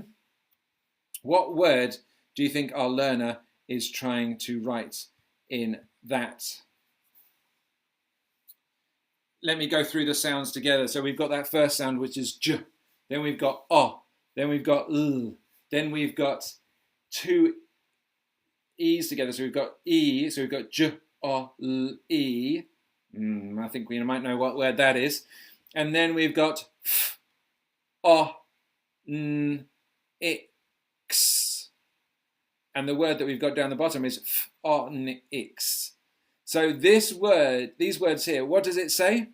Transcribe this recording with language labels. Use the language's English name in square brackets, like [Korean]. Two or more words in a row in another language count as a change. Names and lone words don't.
[English] What word do you think our learner is trying to write in that? Let me go through the sounds together. So we've got that first sound, which is j. Then we've got o. Then we've got l. Then we've got two e's together. So we've got e. So we've got j, o, l, e. I think we might know what word that is. And then we've got f, o, n, x. And the word that we've got down the bottom is f, o, n, x. So these words here, what does it say?